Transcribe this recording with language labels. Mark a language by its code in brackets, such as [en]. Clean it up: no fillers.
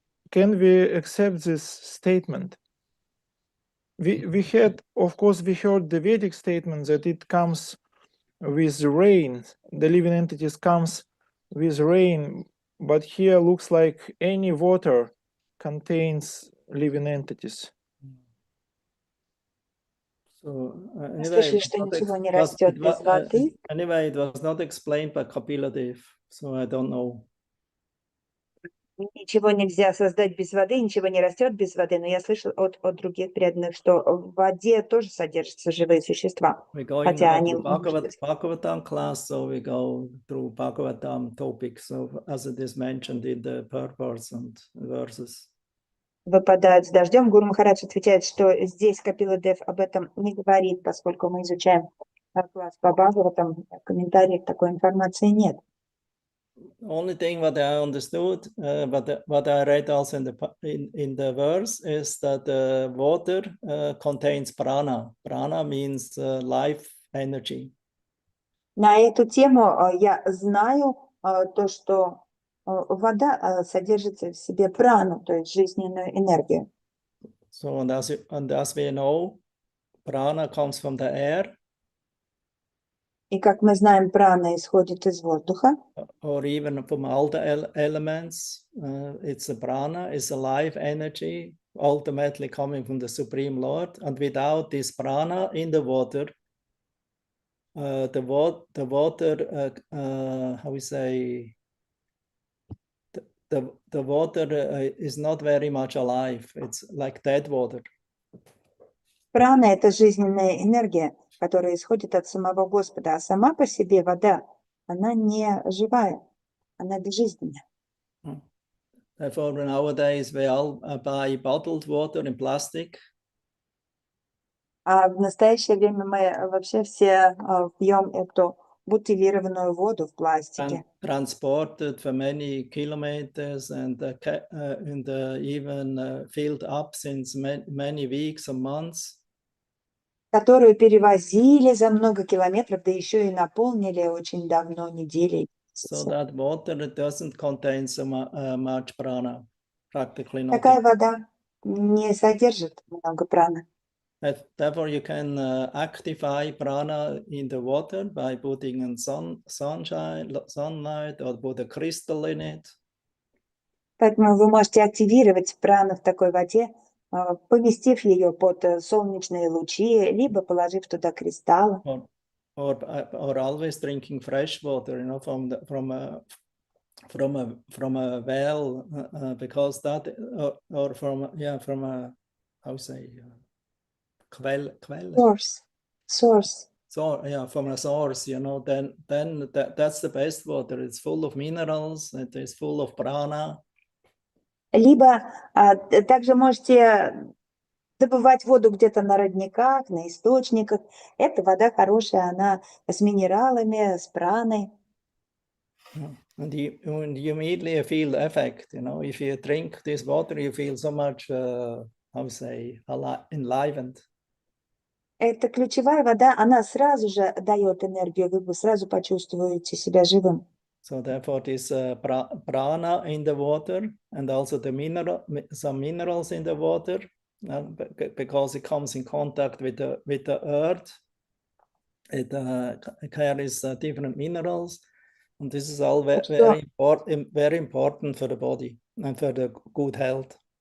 [en] Can we accept this statement? We had, of course, we heard the Vedic statement that it comes with rain, the living entities comes with rain, but here looks like any water contains living entities. So [ru] Мы слышали, что ничего не растет без воды. [en] Anyway, it was not explained by Kapila Dev, so I don't know. [ru] Ничего нельзя создать без воды, ничего не растет без воды, но я слышал от других преданных, что в воде тоже содержатся живые существа, [en] We're going [ru] хотя они, [en] to [ru] может быть, [en] Bhagavatam class, so we go through Bhagavatam topics as it is mentioned in the purpose and verses. [ru] выпадают с дождем. Гуру Махарадж отвечает, что здесь Капила Дев об этом не говорит, поскольку мы изучаем класс по Бхагаватам, в комментариях такой информации нет. [en] Only thing what I understood, what I read also in the verse is that water contains prana. Prana means life energy. [ru] На эту тему я знаю то, что вода содержит в себе прану, то есть жизненную энергию. [en] So and as we know, prana comes from the air. [ru] И как мы знаем, прана исходит из воздуха. [en] Or even from all the elements, it's a prana, it's a life energy, ultimately coming from the Supreme Lord. And without this prana in the water, the water, how we say, the water is not very much alive. It's like dead water. [ru] Прана – это жизненная энергия, которая исходит от самого Господа, а сама по себе вода, она не живая, она безжизненная. [en] Therefore, nowadays we all buy bottled water in plastic. [ru] А в настоящее время мы вообще все пьем эту бутилированную воду в пластике. [en] Transported for many kilometers and even filled up since many weeks or months. [ru] Которую перевозили за много километров, да еще и наполнили очень давно, недели. [en] So that water doesn't contain so much prana, practically nothing. [ru] Такая вода не содержит много праны. [en] Therefore, you can activate prana in the water by putting in sunlight or put a crystal in it. [ru] Поэтому вы можете активировать прану в такой воде, поместив ее под солнечные лучи, либо положив туда кристаллы. [en] Or always drinking fresh water, you know, from a well, because that or from a how say quelle. Source. So yeah, from a source, you know, then that's the best water. It's full of minerals. It is full of prana. [ru] Либо также можете добывать воду где-то на родниках, на источниках. Эта вода хорошая, она с минералами, с праной. [en] And you immediately feel the effect, you know, if you drink this water, you feel so much, how say, enlivened. [ru] Это ключевая вода, она сразу же дает энергию, вы сразу почувствуете себя живым. [en] So therefore, this prana in the water and also some minerals in the water, because it comes in contact with the earth, it carries different minerals, and this is all very important for the body and for the good health.